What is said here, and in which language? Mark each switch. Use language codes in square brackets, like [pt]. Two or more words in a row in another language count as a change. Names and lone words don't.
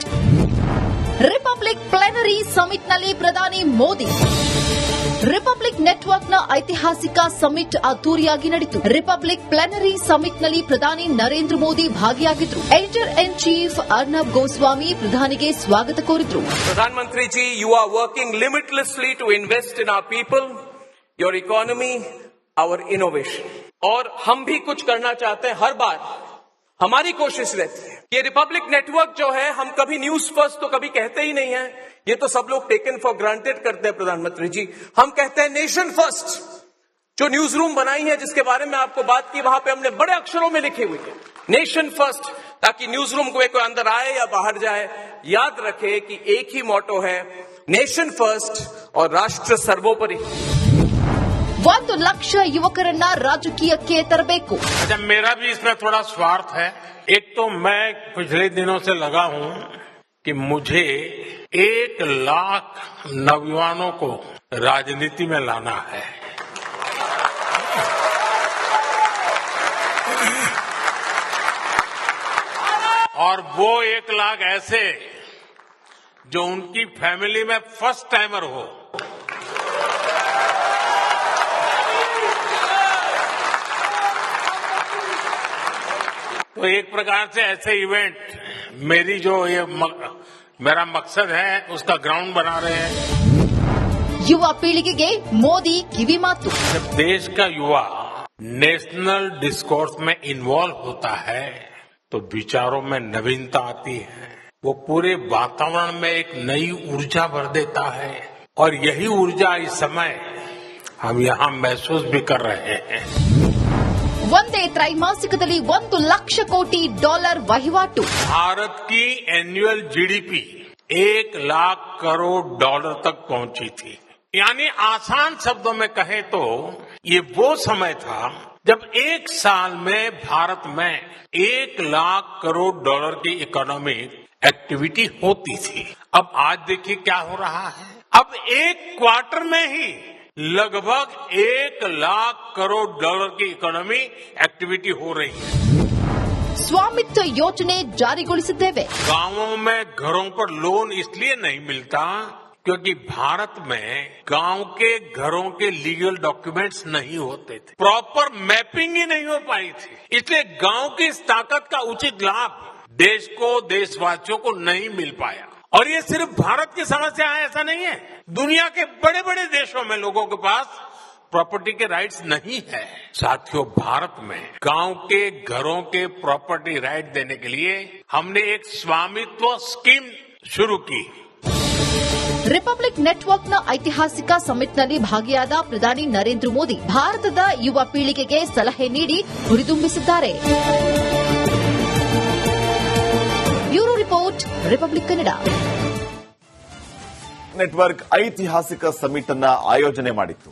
[kn] ರಿಪಬ್ಲಿಕ್ ಪ್ಲೆನರಿ ಸಮಿಟ್ನಲ್ಲಿ ಪ್ರಧಾನಿ ಮೋದಿ. ರಿಪಬ್ಲಿಕ್ ನೆಟ್ವರ್ಕ್ನ ಐತಿಹಾಸಿಕ ಸಮಿಟ್ ಅದ್ದೂರಿಯಾಗಿ ನಡೆಯಿತು. ರಿಪಬ್ಲಿಕ್ ಪ್ಲೆನರಿ ಸಮಿಟ್ನಲ್ಲಿ ಪ್ರಧಾನಿ ನರೇಂದ್ರ ಮೋದಿ ಭಾಗಿಯಾಗಿದ್ದರು. [en] editor in chief [kn] ಅರ್ನಬ್ ಗೋಸ್ವಾಮಿ ಪ್ರಧಾನಿಗೆ ಸ್ವಾಗತ ಕೋರಿದ್ರು. [hi] प्रधानमंत्री जी, [en] you are working limitlessly to invest in our people, your economy, our innovation. [hi] और हम भी कुछ करना चाहते हैं. हर बार हमारी कोशिश रहती है. ये रिपब्लिक नेटवर्क जो है, हम कभी [en] news first [hi] तो कभी कहते ही नहीं है. ये तो सब लोग [en] taken for granted [hi] करते हैं. प्रधानमंत्री जी, हम कहते हैं [en] nation first. [hi] जो [en] news room [hi] बनाई है, जिसके बारे में आपको बात की, वहां पे हमने बड़े अक्षरों में लिखी हुई है [en] nation first, [hi] ताकि [en] news room [hi] में कोई अंदर आए या बाहर जाए, याद रखे कि एक ही मोटो है, [en] nation first [hi] और राष्ट्र सर्वोपरि। [kn] 1 ಲಕ್ಷ ಯುವಕರನ್ನ ರಾಜಕೀಯಕ್ಕೆ ತರಬೇಕು। [hi] अच्छा, मेरा भी इसमें थोड़ा स्वार्थ है। एक तो मैं पिछले दिनों से लगा हूं कि मुझे 1 लाख नौजवानों को राजनीति में लाना है। और वो 1 लाख ऐसे जो उनकी फैमिली में [en] first timer [hi] हो। तो एक प्रकार से ऐसे इवेंट मेरी जो मेरा मकसद है उसका ग्राउंड बना रहे हैं। [kn] ಯುವ ಪೀಳಿಗೆಗೆ ಮೋದಿ ಕಿವಿ ಮಾತು। [hi] जब देश का युवा [en] national discourse [hi] में इन्वॉल्व होता है तो विचारों में नवीनता आती है, वो पूरे वातावरण में एक नई ऊर्जा भर देता है। और यही ऊर्जा इस समय हम यहाँ महसूस भी कर रहे हैं। [kn] ಒಂದೇ ತ್ರೈಮಾಸಿಕದಲ್ಲಿ $1 ಲಕ್ಷ ಕೋಟಿ ವಹಿವಾಟು। [hi] भारत की [en] annual GDP [hi] 1 लाख करोड़ डॉलर तक पहुंची थी। यानी आसान शब्दों में कहें तो ये वो समय था जब एक साल में भारत में 1 लाख करोड़ डॉलर की [en] economic activity [hi] होती थी। अब आज देखिए क्या हो रहा है। अब एक क्वार्टर में ही लगभग 1 लाख करोड़ डॉलर की [en] economy activity [hi] हो रही है। [kn] ಸ್ವಾಮಿತ್ವ ಯೋಜನೆ ಜಾರಿಗೊಳಿಸಿದ್ದೇವೆ। [hi] गांवों में घरों पर लोन इसलिए नहीं मिलता क्योंकि भारत में गांव के घरों के [en] legal documents [hi] नहीं होते थे, [en] proper mapping [hi] ही नहीं हो पाई थी। इसलिए गांव की इस ताकत का उचित लाभ देश को, देशवासियों को नहीं मिल पाया। और ये सिर्फ भारत की समस्या है ऐसा नहीं है, दुनिया के बड़े बड़े देशों में लोगों के पास प्रॉपर्टी के राइट्स नहीं है। साथियों, भारत में गांव के घरों के [en] property right [hi] देने के लिए हमने एक स्वामित्व स्कीम शुरू की। [kn] ರಿಪಬ್ಲಿಕ್ ನೆಟ್ವರ್ಕ್ನ ಐತಿಹಾಸಿಕ ಸಮಿಟ್ನಲ್ಲಿ ಭಾಗಿಯಾದ ಪ್ರಧಾನಿ ನರೇಂದ್ರ ಮೋದಿ ಭಾರತದ ಯುವ ಪೀಳಿಗೆಗೆ ಸಲಹೆ ನೀಡಿ ಹುರಿದುಂಬಿಸಿದ್ದಾರೆ। [en] bureau report, [kn] ರಿಪಬ್ಲಿಕ್ ಕನ್ನಡ। ನೆಟ್ವರ್ಕ್ ಐತಿಹಾಸಿಕ ಸಮಿಟ್ ಅನ್ನ ಆಯೋಜನೆ ಮಾಡಿತ್ತು।